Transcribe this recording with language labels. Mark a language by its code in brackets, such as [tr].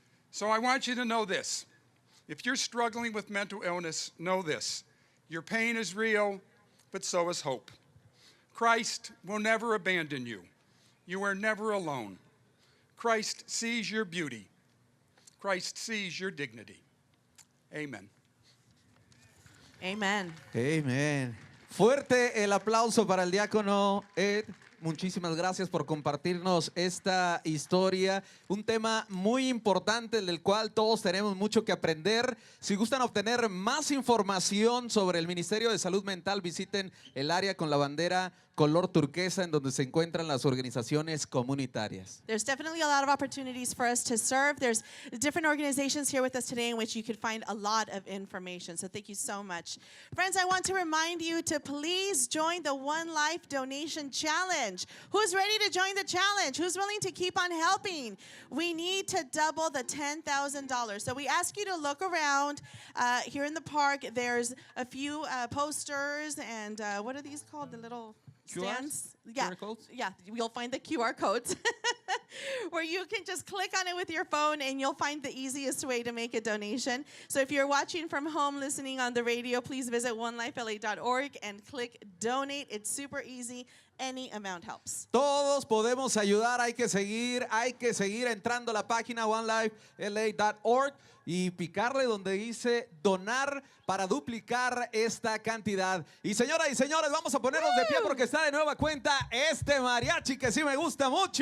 [en] So I want you to know this. If you're struggling with mental illness, know this. Your pain is real, but so is hope. Christ will never abandon you. You are never alone. Christ sees your beauty. Christ sees your dignity. Amen. Amen. Amen. [es] Fuerte el aplauso para el diácono Ed. Muchísimas gracias por compartirnos esta historia, un tema muy importante del cual todos tenemos mucho que aprender. Si gustan obtener más información sobre el Ministerio de Salud Mental, visiten el área con la bandera color turquesa en donde se encuentran las organizaciones comunitarias. [en] There's definitely a lot of opportunities for us to serve. There's different organizations here with us today in which you could find a lot of information. So thank you so much. Friends, I want to remind you to please join the One Life Donation Challenge. Who's ready to join the challenge? Who's willing to keep on helping? We need to double the $10,000. So we ask you to look around here in the park. There's a few posters and what are these called? The little stands? Yeah. QR codes? Yeah, you'll find the QR codes where you can just click on it with your phone and you'll find the easiest way to make a donation. So if you're watching from home, listening on the radio, please visit onelifela.org and click donate. It's super easy. Any amount helps. [es] Todos podemos ayudar, hay que seguir entrando a la página onelifela.org y picarle donde dice donar para duplicar esta cantidad. Y señoras y señores, vamos a ponernos de pie porque está de nueva cuenta este mariachi que sí me gusta mucho.